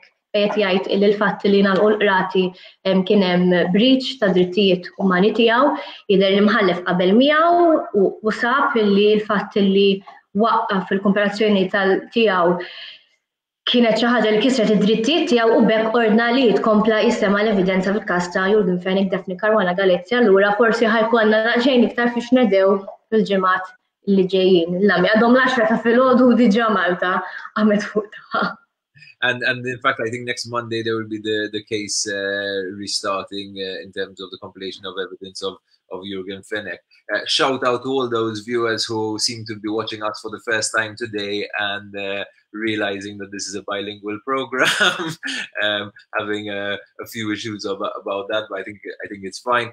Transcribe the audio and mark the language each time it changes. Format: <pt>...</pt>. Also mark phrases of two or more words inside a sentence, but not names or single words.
<mt>qed jgħid illi l-fatt li nagħlqu l-qrati kien hemm breach ta' drittijiet umani tiegħu, jidher l-imħallef qabel miegħu u sab illi l-fatt li waqqaf fil-komparazzjoni tiegħu kienet xi ħaġa li kisret id-drittijiet tiegħu u bekk ordna li jitkompla jistema' l-evidenza fil-każ ta' Jürgen Fenek Daphne Caruana Galizia, allura forsi ħajkollna xejn iktar fiex nedew fil-ġimgħat li ġejjin. L-lami għadhom l-10 ta' filgħodu diġà Malta għamet fuq tagħha.</mt> <en>And in fact, I think next Monday there will be the case restarting in terms of the compilation of evidence of Jürgen Fenek. Shout out to all those viewers who seem to be watching us for the first time today and realizing that this is a bilingual program, having a few issues about that, but I think it's fine.</en>